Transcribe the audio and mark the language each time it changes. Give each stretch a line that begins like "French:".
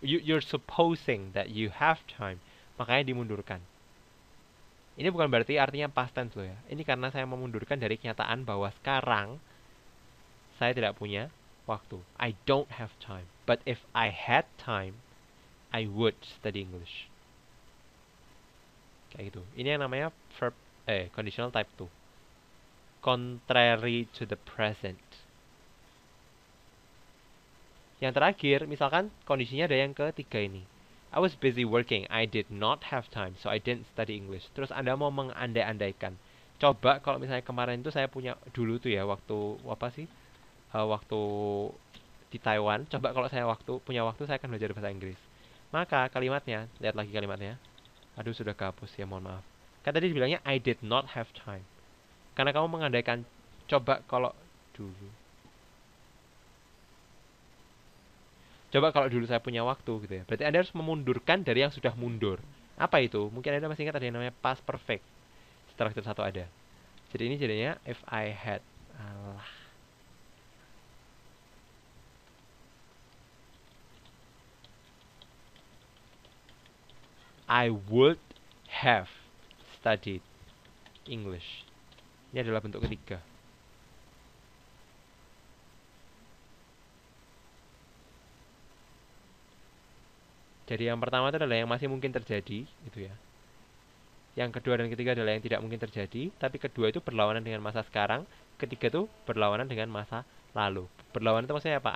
English: You're supposing that you have time.
Indonesian: Makanya dimundurkan. Ini bukan berarti artinya past tense loh ya. Ini karena saya memundurkan dari kenyataan bahwa sekarang saya tidak punya waktu.
English: I don't have time. But if I had time, I would study English.
Indonesian: Kayak gitu. Ini yang namanya verb conditional type 2.
English: Contrary to the present.
Indonesian: Yang terakhir, misalkan kondisinya ada yang ketiga ini.
English: I was busy working. I did not have time, so I didn't study English.
Indonesian: Terus Anda mau mengandai-andaikan. Coba kalau misalnya kemarin itu saya punya dulu tuh ya waktu apa sih? Waktu di Taiwan. Coba kalau saya punya waktu saya akan belajar bahasa Inggris. Maka kalimatnya, lihat lagi kalimatnya. Aduh sudah kehapus ya, mohon maaf. Kan tadi dibilangnya
English: I did not have time.
Indonesian: Karena kamu mengandaikan coba kalau dulu. Coba kalau dulu saya punya waktu gitu ya. Berarti Anda harus memundurkan dari yang sudah mundur. Apa itu? Mungkin Anda masih ingat ada yang namanya past perfect. Struktur satu ada. Jadi ini jadinya
English: if I had. Alah. I would have studied English.
Indonesian: Ini adalah bentuk ketiga. Jadi yang pertama itu adalah yang masih mungkin terjadi, gitu ya. Yang kedua dan ketiga adalah yang tidak mungkin terjadi, tapi kedua itu berlawanan dengan masa sekarang, ketiga itu berlawanan dengan masa lalu. Berlawanan itu maksudnya apa?